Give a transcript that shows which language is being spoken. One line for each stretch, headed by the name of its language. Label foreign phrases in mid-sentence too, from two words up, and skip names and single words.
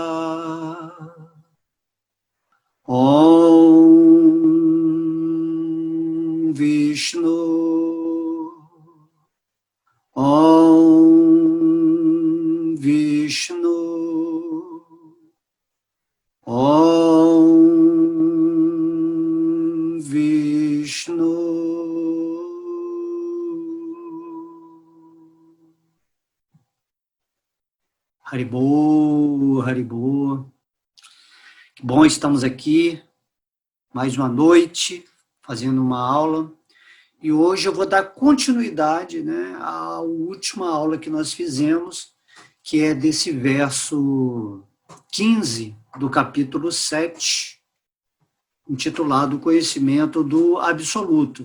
Sanskrit: ॐ विष्णु ॐ विष्णु ॐ विष्णु.
Bangla: হরিবোল, হরিবোল.
Portuguese: Que bom, estamos aqui mais uma noite fazendo uma aula. E hoje eu vou dar continuidade, né, à última aula que nós fizemos, que é desse verso 15 do capítulo 7, intitulado Conhecimento do Absoluto.